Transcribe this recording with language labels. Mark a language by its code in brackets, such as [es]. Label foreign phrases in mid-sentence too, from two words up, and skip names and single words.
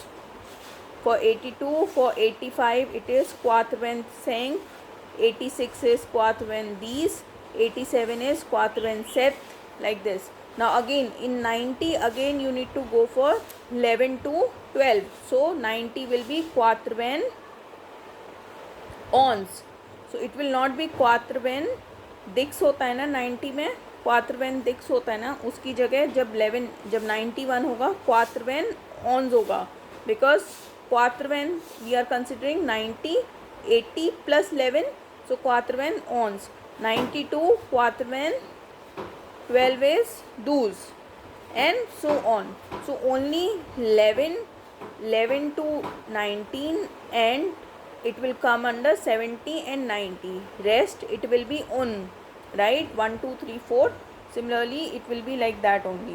[en] For 82, for 85 it is quatre-vingt-cinq, 86 is quatre-vingt-dix, 87 is quatre-vingt-sept, like this. Now again in 90 again you need to go for 11 to 12. So 90 will be quatre-vingts ons. So it will not be quatre-vingts dix [hi] होता है ना [en] 90 में, [hi] quatre-vingts dix होता है ना, उसकी जगह जब 91 होगा quatre-vingts ons होगा, [en] because quatre-vingts we are considering 90, 80 plus 11, so quatre-vingts ons. 92 quatre-vingts, 12 is douze, and so on. So only 11 to 19 and it will come under 70 and 90. Rest it will be un, right? 1 2 3 4 Similarly, it will be like that only.